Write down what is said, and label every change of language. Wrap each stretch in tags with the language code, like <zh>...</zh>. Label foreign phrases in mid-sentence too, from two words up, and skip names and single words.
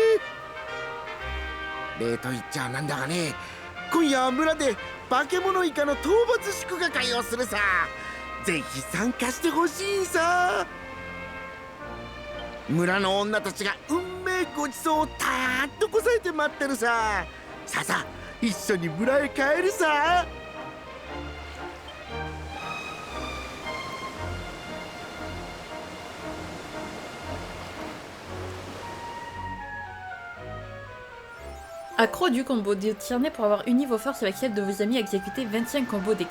<ja>礼と言っちゃなんだがね、今夜は村で化け物イカの討伐祝賀会をするさ。ぜひ参加してほしいさ。村の女たちが運命ごちそうをたーっとこさえて待ってるさ。さあさあ、一緒に村へ帰るさ。</ja> <fr>Accro du combo, décerné pour avoir uni vos forces avec celles de vos amis à exécuter 25 combos d'équipe.</fr>